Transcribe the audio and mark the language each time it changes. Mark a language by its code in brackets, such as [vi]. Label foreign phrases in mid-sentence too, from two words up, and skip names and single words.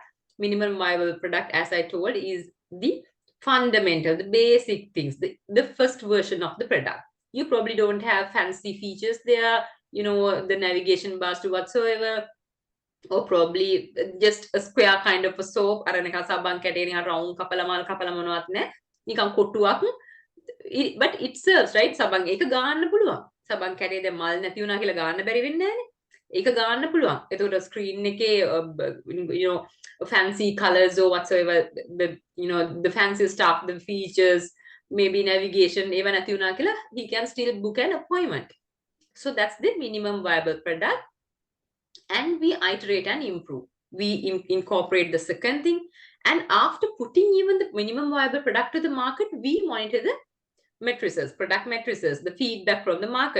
[en] Minimum viable product, as I told, is the fundamental, the basic things, the first version of the product. You probably don't have fancy features there, the navigation bars to whatsoever, or probably just a square kind of a soap, round but it serves, right? [si] සබන් ඒක ගාන්න පුළුවන්. සබන් කැටේ දැන් මල් නැති වුණා කියලා ගාන්න බැරි වෙන්නේ නැහනේ. ඒක ගාන්න පුළුවන්. එතකොට [en] screen එකේ fancy colors or whatsoever, the fancy stuff, the features, maybe navigation, even [si] නැති වුණා කියලා, [en] he can still book an appointment. So that's the minimum viable product. And we iterate and improve. We incorporate the second thing. And after putting even the minimum viable product to the market, we monitor the matrices, product matrices, the feedback from the market.